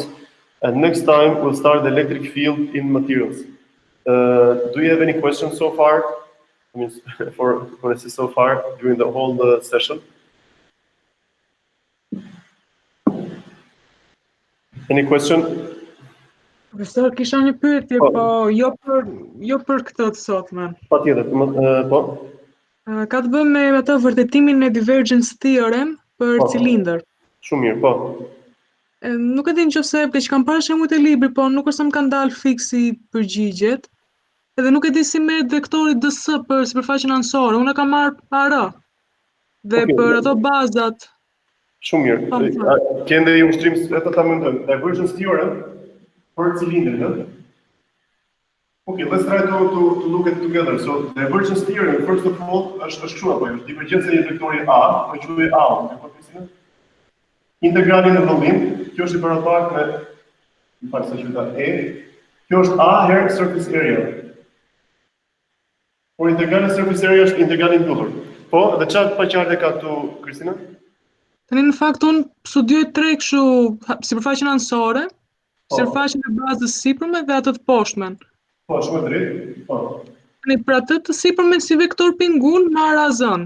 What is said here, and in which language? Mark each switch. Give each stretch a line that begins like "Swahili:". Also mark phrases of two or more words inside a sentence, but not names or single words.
English: And next time we'll start the electric field in materials. Do you have any questions so far? I mean, for this so far during the whole session? Any question?
Albanian: Profesor, kisha një pyetje, po jo për këtë të sotme. Patjetër, po. Ka të bëjë me atë vërtetimin e
English: Divergence Theorem
Albanian: për cilindër. Shumë mirë, po. Nuk e di nëse që kam parë shembuj të librit, po nuk është se më kanë dalë fiksi përgjigjet. Edhe nuk e di si merret vektori DS për sipërfaqen anësore. Unë kam marrë AR. Dhe për ato bazat. Shumë mirë. Kende i ushtrim ato ta mendojmë.
English: Divergence Theorem
Albanian: për cilindrin,
English: Okay, let's try to look at it together. So Divergence Theorem, first of all,
Albanian: është kështu apo jo? Divergjenca e vektorit A, po quhet A, integralin e vëllim, kjo është i barabartë me, në fakt sa quhet E, kjo është A herë
English: surface area.
Albanian: Por integrali
English: surface area
Albanian: është integrali mbyllur. Po, dhe çfarë paqartë ka këtu, Kristina? Tani në fakt unë studioj tre kështu sipërfaqen anësore, sipërfaqen e bazës sipërme dhe atë të poshtmen. Po, shumë drejt. Po. Tani për atë të sipërmen si vektor pingun marr AZ-n.